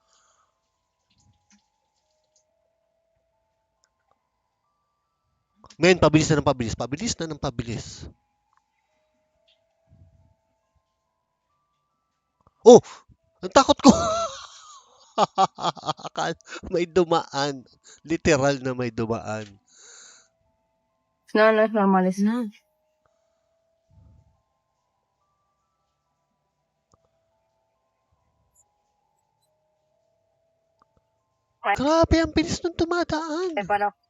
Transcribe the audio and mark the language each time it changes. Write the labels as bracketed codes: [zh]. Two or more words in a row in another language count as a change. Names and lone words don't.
[tl] Men, pabilis na ng pabilis. Oh! Ang takot ko! May dumaan. Literal na may dumaan. [es] No, no es normal, [en] it's not. [tl] Grabe, ang bilis nung dumadaan. Para